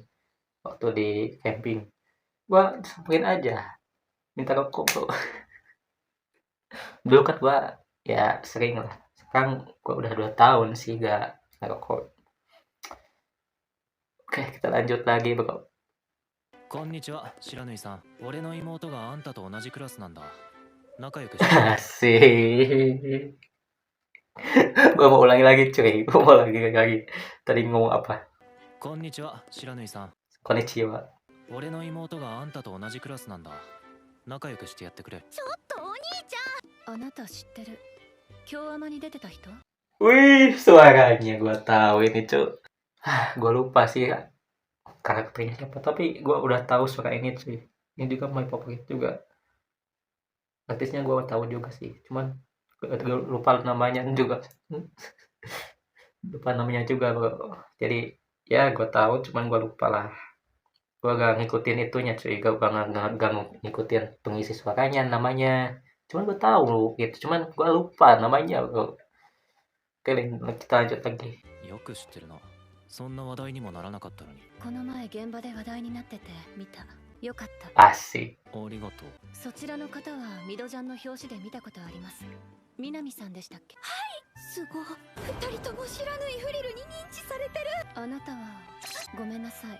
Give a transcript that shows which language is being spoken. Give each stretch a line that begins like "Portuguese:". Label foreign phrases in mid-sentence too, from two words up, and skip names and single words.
Indonesian: Waktu di camping gua samperin aja, minta rokok bro. Dulu kan gua ya sering lah, sekarang gua udah 2 tahun sih gak ngerokok. Oke, kita lanjut lagi bro.
Japanese: こんにちは、白縫さん。俺の妹があんたと同じクラスなんだ。仲良くして。
Indonesian: Asik. Gua mau ulangi lagi cuy, gua mau lagi. Tadi ngomong apa?
Japanese: こんにちは、白縫さん。 Konnichiwa. 俺の妹があんたと同じクラスなんだ。仲良くしてやってくれ。ちょっとお兄ちゃん。あなた知ってる京アマに出てた人？
Indonesian: Wih, suaranya gua tahu ini cuy. Gua lupa sih karakternya siapa, tapi gua udah tahu suara ini cuy. Ini juga
English: my favorit
Indonesian: juga. Artisnya gua tahu juga sih, cuman gua lupa namanya juga. Lupa namanya juga bro. Jadi ya gua tahu, cuman gua lupa lah. Gua gak ngikutin itunya cuy, gak ngikutin pengisi suaranya namanya. Cuman gue tahu gitu, cuman gue lupa namanya bro. Oke, kita lanjut lagi.
Japanese: よく知ってるな。そんな話題にもならなかったのに。この前現場で話題になってて見た。よかった。
Indonesian: Asik.
Japanese: ありがとう。そちらの方はミドジャンの表紙で見たことあります。南さんでしたっけ？すごい。二人とも知らぬいフリルに認知されてる。あなたはごめんなさい。